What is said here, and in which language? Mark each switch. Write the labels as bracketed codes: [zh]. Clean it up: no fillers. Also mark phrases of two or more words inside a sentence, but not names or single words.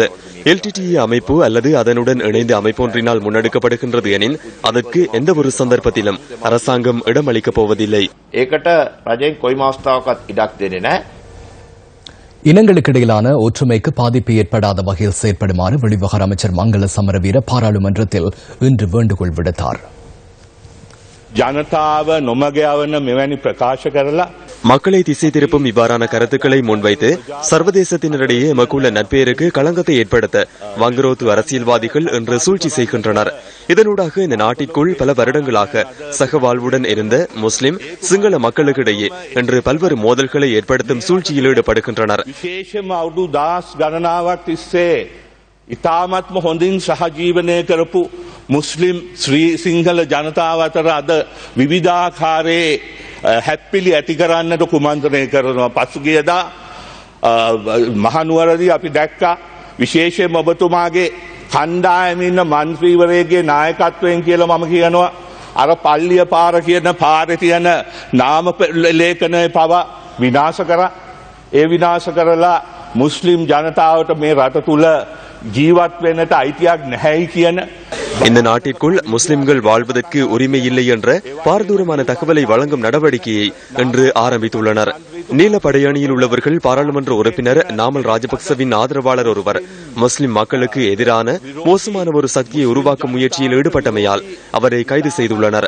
[ta] எல்டிடிஇ அமைப்பு அல்லது அதனுடன் இணைந்து அமைப்பொன்றினால் முன்னெடுக்கப்படுகின்றது எனில் அதற்கு எந்த ஒரு சந்தர்ப்பத்திலும் அரசாங்கம் இடமளிக்கப் போவதில்லை. இனங்களுக்கிடையிலான ஒற்றுமைக்கு பாதிப்பு ஏற்படாத வகையில் செயற்படுமாறு வெளிவிவகார அமைச்சர் மங்கள சமரவீர பாராளுமன்றத்தில் இன்று வேண்டுகோள் விடுத்தார். [si] ජනතාව නොමගයවන මෙවැනි ප්‍රකාශ කරලා [ta] மக்களை திசை திருப்பும் இவ்வாறான கருத்துக்களை முன்வைத்து சர்வதேசத்தினரிடையே எமக்குள்ள நட்பெயருக்கு களங்கத்தை ஏற்படுத்த வங்குரோத்து அரசியல்வாதிகள் என்று சூழ்ச்சி செய்கின்றனர். இதனூடாக இந்த நாட்டிற்குள் பல வருடங்களாக சகவாழ்வுடன் இருந்த முஸ்லிம் சிங்கள மக்களுக்கிடையே இன்று பல்வேறு மோதல்களை ஏற்படுத்தும் சூழ்ச்சியில் ஈடுபடுகின்றனர். [si] විශේෂම අවුරුදු දහස් ගණනාවක් තිස්සේ ඉතාමත්ම හොඳින් සහජීවනය කරපු මුස්ලිම් ශ්‍රී සිංහල ජනතාව අතර අද විවිධාකාරයේ හැප්පිලි ඇති කරන්නට කුමන්ත්‍රණය කරනවා. පසුගියදා මහනුවරදී අපි දැක්කා විශේෂයෙන්ම ඔබතුමාගේ කණ්ඩායමින් ඉන්න මන්ත්‍රීවරයෙක්ගේ නායකත්වයෙන් කියලා මම කියනවා අර පල්ලිය පාර කියන පාරේ තියෙන නාම ලේඛනය පවා විනාශ කරා. ඒ විනාශ කරලා මුස්ලිම් ජනතාවට මේ රට තුල ජීවත් වෙන්නට අයිතියක් නැහැයි කියන [ta] இந்த நாட்டிற்குள் முஸ்லிம்கள் வாழ்வதற்கு உரிமை இல்லை என்ற பாரதூரமான தகவலை வழங்கும் நடவடிக்கையை இன்று ஆரம்பித்துள்ளனர். நீல படையணியில் உள்ளவர்கள் பாராளுமன்ற உறுப்பினர் நாமல் ராஜபக்சவின் ஆதரவாளர் ஒருவர் முஸ்லிம் மக்களுக்கு எதிரான மோசமான ஒரு சக்தியை உருவாக்கும் முயற்சியில் ஈடுபட்டமையால் அவரை கைது செய்துள்ளனர்.